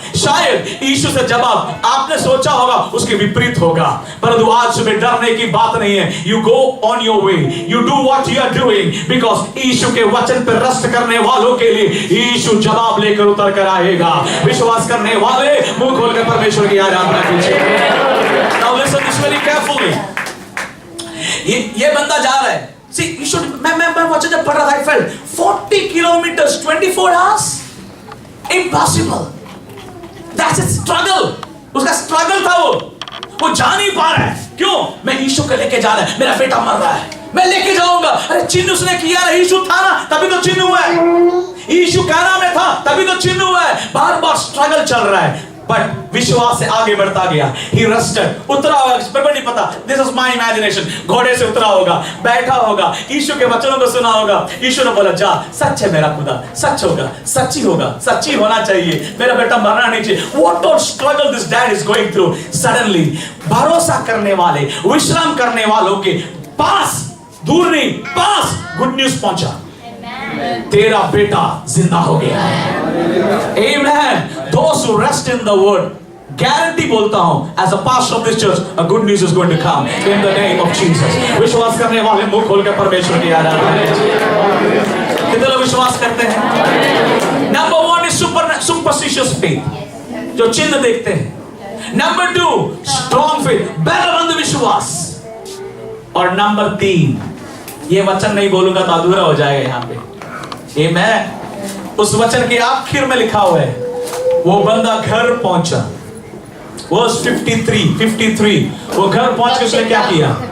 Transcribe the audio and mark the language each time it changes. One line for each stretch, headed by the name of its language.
Hindi: शायद यीशु से जवाब आपने सोचा होगा उसके विपरीत होगा, परंतु आज सुबह डरने की बात नहीं है।
English: you go on your way, you do what you are doing, because
Hindi: यीशु के वचन पर रस्ट करने वालों के लिए यीशु जवाब लेकर उतर कर आएगा। विश्वास करने वाले मुंह खोलकर परमेश्वर की आराधना कीजिए।
English: Now listen this very carefully.
Hindi: ये बंदा जा रहा है।
English: See, you should,
Hindi: मैं वचन जब पढ़ रहा था,
English: I felt 40 kilometers 24 hours, impossible. That's a struggle.
Hindi: उसका struggle था वो जा नहीं पा रहा है। क्यों? मैं यीशु को लेके जा रहा है, मेरा बेटा मर रहा है, मैं लेके जाऊंगा। अरे चिन्ह उसने किया है, यीशु था ना, तभी तो चिन्ह हुआ है। यीशु काना में था, तभी तो चिन्ह हुआ है। बार बार स्ट्रगल चल रहा है, बट विश्वास से आगे बढ़ता गया।
English: He rested,
Hindi: उतरा होगा, पर नहीं पता,
English: this is my imagination,
Hindi: घोड़े से उतरा होगा, बैठा होगा, यीशु के वचनों को सुना होगा। यीशु ने बोला जा, सच है मेरा खुदा, सच होगा, सच्ची होगा, सच्ची होना चाहिए, मेरा बेटा मरना नहीं चाहिए।
English: What a struggle this dad is going through.
Hindi: Suddenly भरोसा करने वाले, विश्राम करने वालों के पास, दूर नहीं, पास गुड न्यूज पहुंचा, तेरा बेटा जिंदा हो गया है।
English: Amen. Those who rest in the word,
Hindi: guarantee बोलता हूं,
English: as a pastor of this church, a good news is going to come in the name of Jesus.
Hindi: विश्वास करने वाले मुंह खोलकर परमेश्वर की आराधना कीजिए। कितने लोग विश्वास करते हैं?
English: Number 1 is superstitious faith,
Hindi: जो चिन्ह देखते हैं।
English: Number 2, strong faith,
Hindi: बल अंधविश्वास। और नंबर 3, ये वचन नहीं बोलूंगा तो अधूरा हो जाएगा यहाँ पे। आमेन। उस वचन के आखिर में लिखा हुआ है, वो बंदा घर पहुंचा, वर्स 53, वो घर पहुंच के उसने क्या किया?